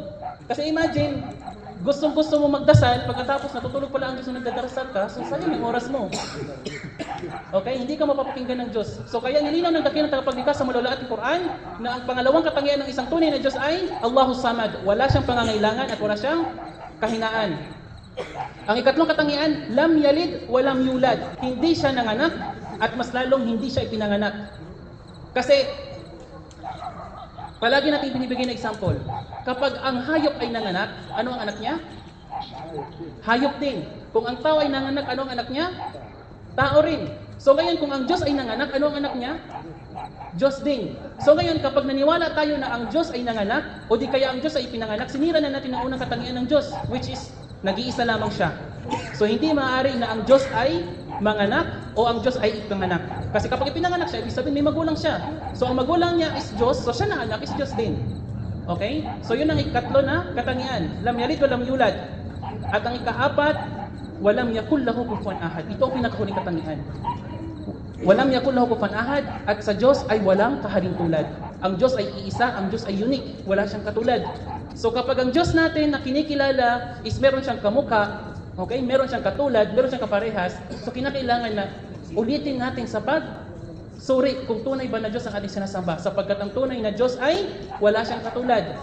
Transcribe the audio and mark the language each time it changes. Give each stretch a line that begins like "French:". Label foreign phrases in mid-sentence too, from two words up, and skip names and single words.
Filipino: Kasi imagine, gustong-gusto mo magdasal, pagkatapos natutulog pala ang Diyos na nagdarasal ka, so sayang yung oras mo. Okay? Hindi ka mapapakinggan ng Diyos. So kaya nilinaw ng dakilang tagapaglikha sa maluluhating Quran na ang pangalawang katangian ng isang tunay na Diyos ay
Arabic: الله الصمد.
Filipino: Wala siyang pangangailangan at wala siyang kahinaan. Ang ikatlong katangian,
Arabic: لم يلد ولم يولد.
Filipino: Hindi siya nanganak at mas lalong hindi siya ipinanganak. Kasi palagi natin binibigay na example. Kapag ang hayop ay nanganak, ano ang anak niya? Hayop din. Kung ang tao ay nanganak, ano ang anak niya? Tao rin. So ngayon, kung ang Diyos ay nanganak, ano ang anak niya? Diyos din. So ngayon, kapag naniwala tayo na ang Diyos ay nanganak, o di kaya ang Diyos ay ipinanganak, sinira na natin ang unang katangian ng Diyos,
English: which is,
Filipino: nag-iisa lamang siya. So hindi maaari na ang Diyos ay manganak o ang Diyos ay ipinanganak. Kasi kapag ipinanganak siya, ibig sabihin may magulang siya. So ang magulang niya is Diyos, so siya na anak is Diyos din. Okay? So yun ang ikatlo na katangian.
Arabic: لم يلد ولم يولد.
Filipino: At ang ikaapat,
Arabic: ولم يكن له كفوا أحد.
Filipino: Ito ang pinakahuling katangian.
Arabic: ولم يكن له كفوا أحد,
Filipino: at sa Diyos ay walang kaharing tulad. Ang Diyos ay iisa, ang Diyos ay unique, wala siyang katulad. So kapag ang Diyos natin na kinikilala is meron siyang kamukha, okay, meron siyang katulad, meron siyang kaparehas, so kinakailangan na ulitin natin sa pagsuri kung tunay ba na Diyos ang ating sinasamba, sapagkat ang tunay na Diyos ay wala siyang katulad.